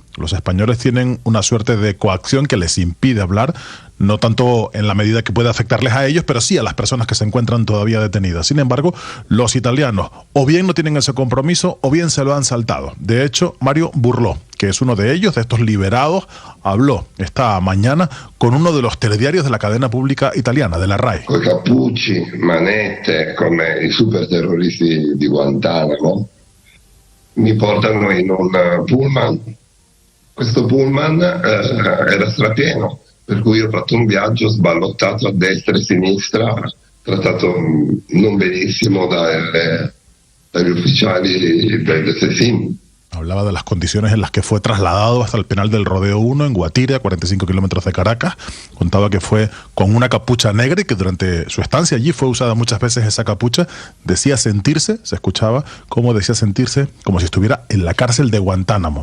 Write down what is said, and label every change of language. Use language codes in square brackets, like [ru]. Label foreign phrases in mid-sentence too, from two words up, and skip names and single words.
[es] Los españoles tienen una suerte de coacción que les impide hablar, no tanto en la medida que puede afectarles a ellos, pero sí a las personas que se encuentran todavía detenidas. Sin embargo, los italianos o bien no tienen ese compromiso o bien se lo han saltado. De hecho, Mario Burló, que es uno de ellos, de estos liberados, habló esta mañana con uno de los telediarios de la cadena pública italiana, de la RAI. [it] Con cappucci, manette, come i superterroristi di Guantanamo, mi portano in un pullman. Questo pullman era strapieno, per cui ho fatto un viaggio sballottato a destra e a sinistra, trattato non benissimo dagli ufficiali del SESIM. [es] Hablaba de las condiciones en las que fue trasladado hasta el penal del Rodeo 1 en Guatire, a 45 kilómetros de Caracas. Contaba que fue con una capucha negra y que durante su estancia allí fue usada muchas veces esa capucha. Decía sentirse, se escuchaba cómo decía sentirse como si estuviera en la cárcel de Guantánamo.